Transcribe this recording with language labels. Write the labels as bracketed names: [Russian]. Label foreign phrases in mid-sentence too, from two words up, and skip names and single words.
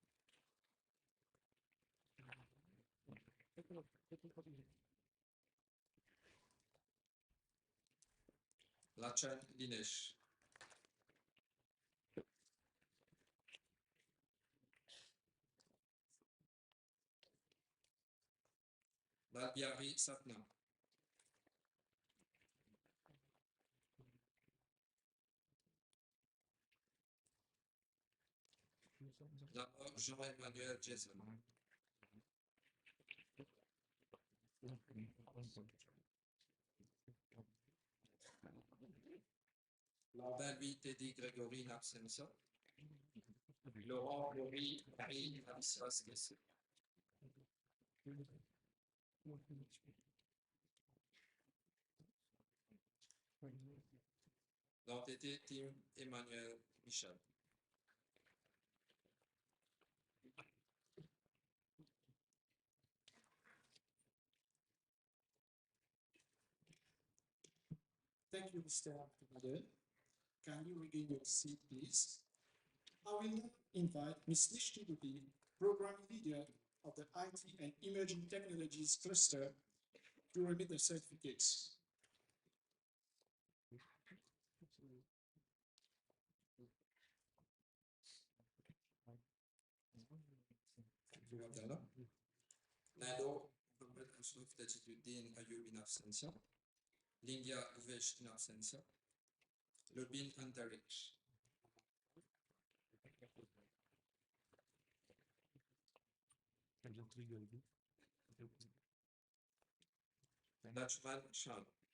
[English] Lachan Dinesh. Lalbiari Satna. D'abord Jean-Emmanuel Jason. Lambin Louis Teddy Grégory in absentia. Laurent Laurie Marie Alissas Gessé. L'entité Tim Emmanuel Michel. Thank you, Mr. Abdul. Can you regain your seat, please? I will now invite Ms. Nishti Dubi, Program Leader of the IT and Emerging Technologies Cluster, to remit the certificates. Nado Muhammad Ashraf Tajiduddin Ayub in absentia. Lingia Uvesh in absentia. Lubin Antarich. Najman Shan.